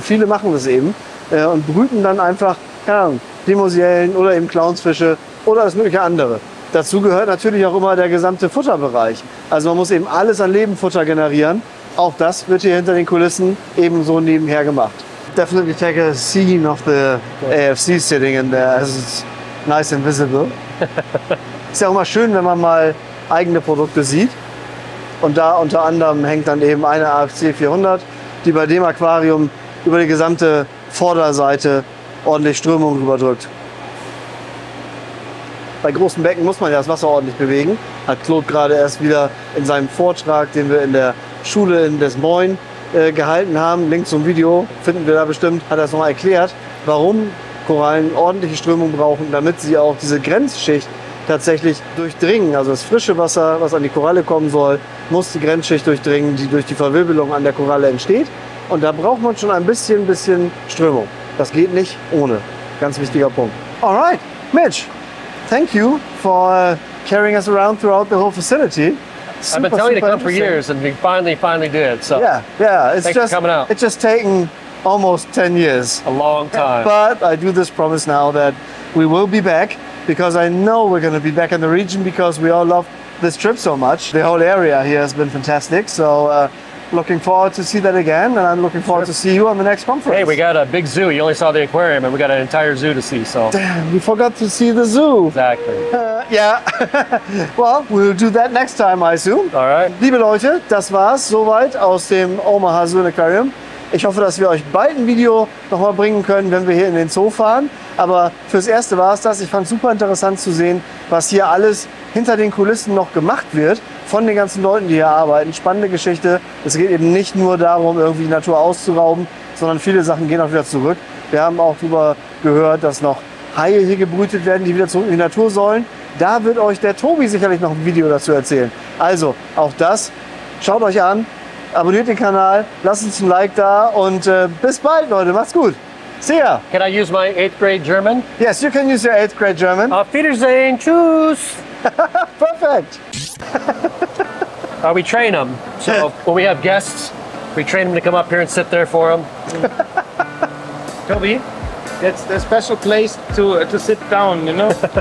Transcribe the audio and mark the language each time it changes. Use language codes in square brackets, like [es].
[de] Und viele machen das eben und brüten dann einfach, keine Ahnung, Demoisellen oder eben Clownsfische oder das mögliche andere. Dazu gehört natürlich auch immer der gesamte Futterbereich. Also man muss eben alles an Lebenfutter generieren. Auch das wird hier hinter den Kulissen ebenso nebenher gemacht. [en] Definitely take a scene of the AFC sitting in there as it's nice and visible. [de] Ist ja auch mal schön, wenn man mal eigene Produkte sieht. Und da unter anderem hängt dann eben eine AFC 400, die bei dem Aquarium über die gesamte Vorderseite ordentlich Strömung rüberdrückt. Bei großen Becken muss man ja das Wasser ordentlich bewegen. Hat Claude gerade erst wieder in seinem Vortrag, den wir in der Schule in Des Moines gehalten haben, Link zum Video finden wir da bestimmt, hat er es noch erklärt, warum Korallen ordentliche Strömung brauchen, damit sie auch diese Grenzschicht tatsächlich durchdringen. Also das frische Wasser, was an die Koralle kommen soll, muss die Grenzschicht durchdringen, die durch die Verwirbelung an der Koralle entsteht. Und da braucht man schon ein bisschen Strömung. Das geht nicht ohne. Ganz wichtiger Punkt. [en] Alright, Mitch, thank you for carrying us around throughout the whole facility. I've been telling you to come for years, and we finally did. So yeah, it's thanks just for coming out. It's just taken almost 10 years. A long time. But I do this promise now that we will be back, because I know we're going to be back in the region because we all love this trip so much. The whole area here has been fantastic. So looking forward to see that again, and I'm looking forward to see you on the next conference. Hey, we got a big zoo. You only saw the aquarium, and we got an entire zoo to see. So damn, we forgot to see the zoo. Exactly. Yeah. Well, we'll do that next time, I assume. All right. [de] Liebe Leute, das war's soweit aus dem OMAHA Zoo Aquarium. Ich hoffe, dass wir euch bald ein Video nochmal bringen können, wenn wir hier in den Zoo fahren. Aber fürs Erste war es das. Ich fand es super interessant zu sehen, was hier alles hinter den Kulissen noch gemacht wird von den ganzen Leuten, die hier arbeiten. Spannende Geschichte. Es geht eben nicht nur darum, irgendwie die Natur auszurauben, sondern viele Sachen gehen auch wieder zurück. Wir haben auch darüber gehört, dass noch Haie hier gebrütet werden, die wieder zurück in die Natur sollen. Da wird euch der Tobi sicherlich noch ein Video dazu erzählen. Also auch das, schaut euch an, abonniert den Kanal, lasst uns ein Like da und bis bald, Leute. Macht's gut. [en] See ya. Can I use my 8th grade German? Yes, you can use your 8th grade German. [de] Auf Wiedersehen. Tschüss. [en] Perfect. We train them. So when we have guests, we train them to come up here and sit there for them. Toby, that's the special place to sit down, you know?